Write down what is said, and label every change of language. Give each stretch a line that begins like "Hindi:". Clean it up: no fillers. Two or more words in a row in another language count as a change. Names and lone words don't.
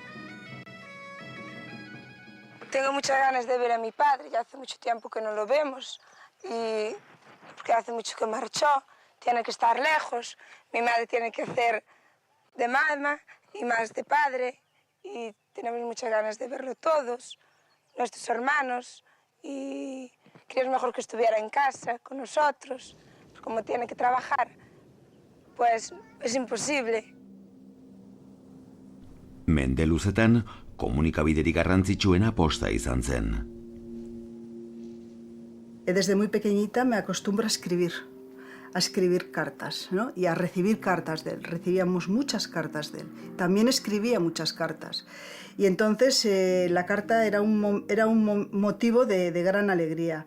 Spanish: Tengo muchas ganas de ver a mi padre, ya hace mucho tiempo que no lo vemos y porque hace mucho que marchó, tiene que estar lejos, mi madre tiene que hacer de mamá y más de padre y tenemos muchas ganas de verlo todos, nuestros hermanos y queríamos mejor que estuviera en casa con nosotros, pues como tiene que trabajar. Pues es imposible.
Basque: Mende luzetan, komunikabiderik garrantzitsuena posta izan zen.
Spanish: Desde muy pequeñita me acostumbro a escribir cartas, ¿no? Y a recibir cartas de él. Recibíamos muchas cartas de él. También escribía muchas cartas. Y entonces la carta era un motivo de gran alegría.